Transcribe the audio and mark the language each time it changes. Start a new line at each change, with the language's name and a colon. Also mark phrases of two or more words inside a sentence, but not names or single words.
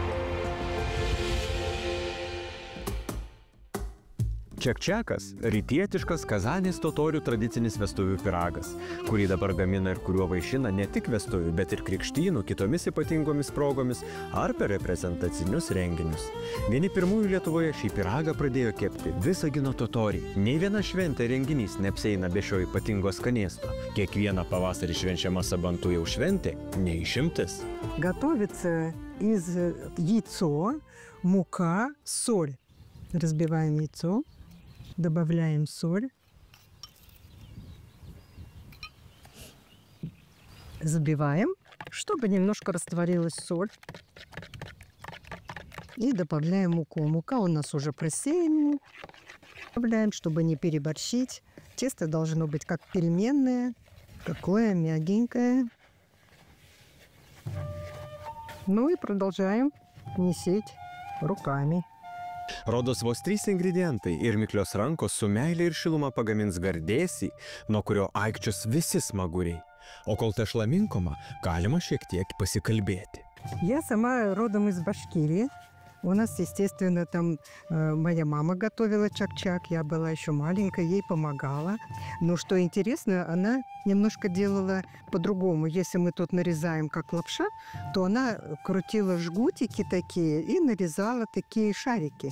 Lithuanian: Čekčekas – rytietiškas Kazanės totorių tradicinis vestuvių pyragas, kurį dabar gamina ir kuriuo vaišina ne tik vestuvių, bet ir krikštynų, kitomis ypatingomis progomis ar per reprezentacinius renginius. Vieni pirmųjų Lietuvoje šį pyragą pradėjo kepti Visagino totoriai. Nei viena šventė renginys neapsieina be šio ypatingo skanėsto. Kiekviena pavasarį švenčiama Sabantujų šventė – ne išimtis.
Russian: Готовится из яйцо, мука, соль. Разбиваем яйцо. Добавляем соль, забиваем, чтобы немножко растворилась соль, и добавляем муку. Мука у нас уже просеянная. Добавляем, чтобы не переборщить. Тесто должно быть как пельменное, какое мягенькое. Ну и продолжаем месить руками.
Lithuanian: Rodos vos 3 ingredientai ir miklios rankos su meile ir šiluma pagamins gardėsį, nuo kurio aikčios visi smaguriai. O kol tešla minkoma, galima šiek tiek pasikalbėti.
Russian: Я сама родом из Башкирии. У нас, естественно, там моя мама готовила чак-чак. Я была еще маленькая, ей помогала. Но что интересно, она немножко делала по-другому. Если мы тут нарезаем как лапша, то она крутила жгутики такие и нарезала такие шарики.